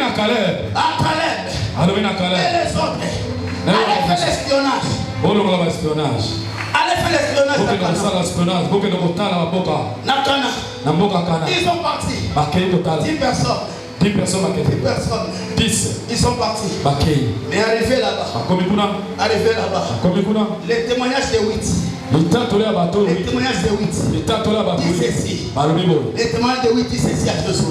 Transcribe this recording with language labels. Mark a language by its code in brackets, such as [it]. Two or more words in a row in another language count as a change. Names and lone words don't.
[fr] Caleb. À Caleb. [ln] Alobina Caleb. [fr] Et les autres. Allez faire l'espionnage. [ln] Bolo la espionnage. [fr] Allez faire l'espionnage. [ln] Boke no sala espionnage, boke no kotala maboka. Nakana. Na mboka Kana. [fr] Ils sont partis. [ln] Bakei kotala. [fr] 10 personnes. [ln] 10 personnes bakei. [fr] 10 personnes. 10. Ils sont partis. [ln] Bakei. [fr] Mais arrivé là-bas. [ln] Bakomi kuna. [fr] Arrivé là-bas. [ln] Bakomi kuna. [fr] Les témoignages de 8. Les témoignages de 8. Dit ceci. Les témoignages de 8 disent ceci à Josué.